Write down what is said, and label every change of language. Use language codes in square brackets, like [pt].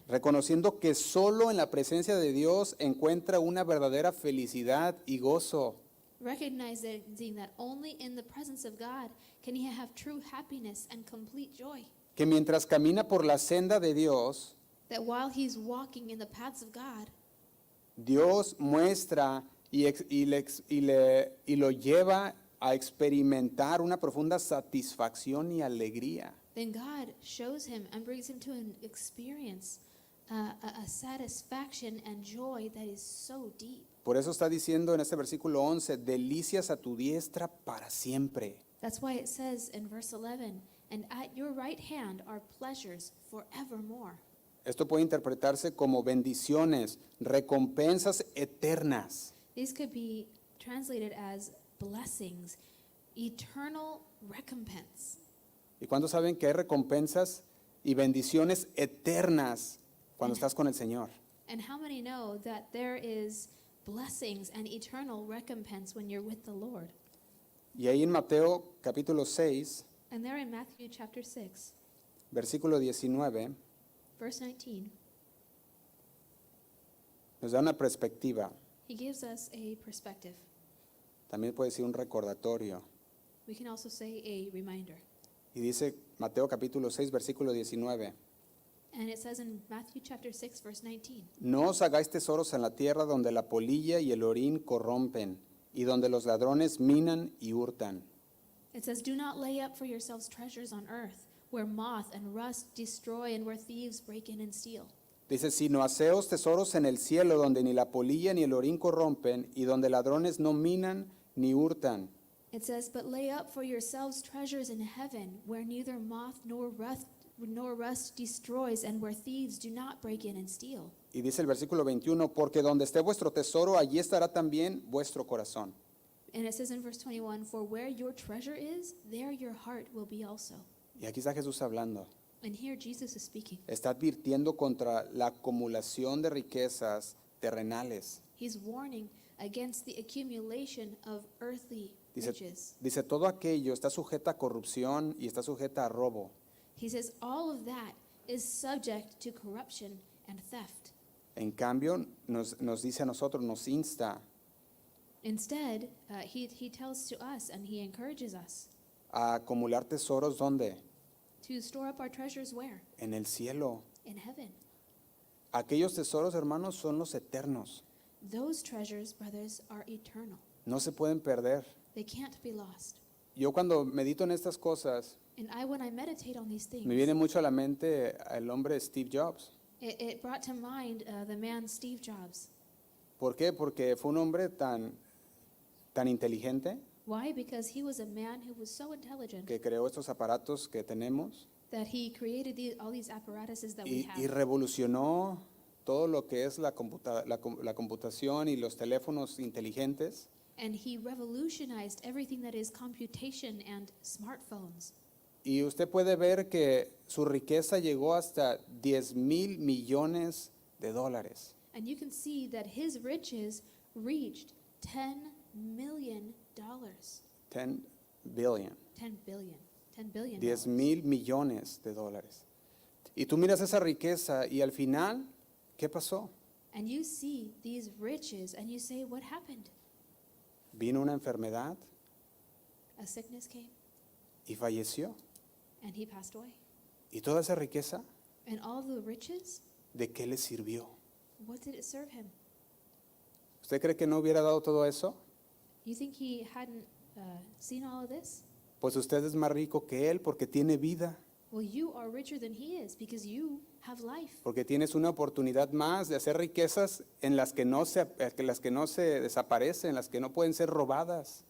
[es] reconociendo que solo en la presencia de Dios encuentra una verdadera felicidad y gozo. [en] recognizing that only in the presence of God can he have true happiness and complete joy. [es] Que mientras camina por la senda de Dios, [en] That while he's walking in the paths of God, [es] Dios muestra y lo lleva a experimentar una profunda satisfacción y alegría. [en] then God shows him and brings him to an experience, a satisfaction and joy that is so deep. [es] Por eso está diciendo en este versículo 11, delicias a tu diestra para siempre. [en] That's why it says in verse 11, and at your right hand are pleasures forevermore. [es] Esto puede interpretarse como bendiciones, recompensas eternas. [en] These could be translated as blessings, eternal recompense. [es] ¿Y cuántos saben que hay recompensas y bendiciones eternas cuando estás con el Señor? [en] And how many know that there is blessings and eternal recompense when you're with the Lord? [es] Y ahí en Mateo capítulo 6, [en] And there in Matthew chapter 6, [es] versículo 19, [en] verse 19, [es] nos da una perspectiva. [en] he gives us a perspective. [es] También puede decir un recordatorio. [en] We can also say a reminder. [es] Y dice Mateo capítulo 6, versículo 19. [en] And it says in Matthew chapter 6, verse 19, [es] No os hagáis tesoros en la tierra donde la polilla y el orín corrompen, y donde los ladrones minan y hurtan. [en] it says, do not lay up for yourselves treasures on earth, where moth and rust destroy and where thieves break in and steal. [es] Dice, sino haceos tesoros en el cielo donde ni la polilla ni el orín corrompen, y donde ladrones no minan ni hurtan. [en] It says, but lay up for yourselves treasures in heaven, where neither moth nor rust destroys, and where thieves do not break in and steal. [es] Y dice el versículo 21, porque donde esté vuestro tesoro, allí estará también vuestro corazón. [en] And it says in verse 21, for where your treasure is, there your heart will be also. [es] Y aquí está Jesús hablando. [en] And here Jesus is speaking. [es] Está advirtiendo contra la acumulación de riquezas terrenales. [en] He's warning against the accumulation of earthly riches. [es] Dice, todo aquello está sujeta a corrupción y está sujeta a robo. [en] He says all of that is subject to corruption and theft. [es] En cambio, nos dice a nosotros, nos insta [en] Instead, he tells to us and he encourages us [es] a acumular tesoros, ¿dónde? [en] to store up our treasures where? [es] En el cielo. [en] In heaven. [es] Aquellos tesoros, hermanos, son los eternos. [en] Those treasures, brothers, are eternal. [es] No se pueden perder. [en] They can't be lost. [es] Yo cuando medito en estas cosas, [en] And when I meditate on these things, [es] me viene mucho a la mente el hombre Steve Jobs. [en] it brought to mind the man Steve Jobs. [es] ¿Por qué? Porque fue un hombre tan inteligente [en] Why? Because he was a man who was so intelligent [es] que creó estos aparatos que tenemos [en] that he created all these apparatuses that we have. [es] revolucionó todo lo que es la computación y los teléfonos inteligentes. [en] And he revolutionized everything that is computation and smartphones. [es] Y usted puede ver que su riqueza llegó hasta 10,000 millones de dólares. [en] And you can see that his riches reached $10 million. 10 billion. 10 billion. [es] 10,000 millones de dólares. Y tú miras esa riqueza y al final, ¿qué pasó? [en] And you see these riches and you say, what happened? [es] Vino una enfermedad [en] A sickness came [es] y falleció. [en] and he passed away. [es] Y toda esa riqueza, [en] And all the riches, [es] ¿de qué le sirvió? [en] what did it serve him? [es] ¿Usted cree que no hubiera dado todo eso? [en] You think he hadn't seen all of this? [es] Pues usted es más rico que él porque tiene vida, [en] Well, you are richer than he is because you have life. [es] porque tienes una oportunidad más de hacer riquezas en las que no se desaparecen, las que no pueden ser robadas.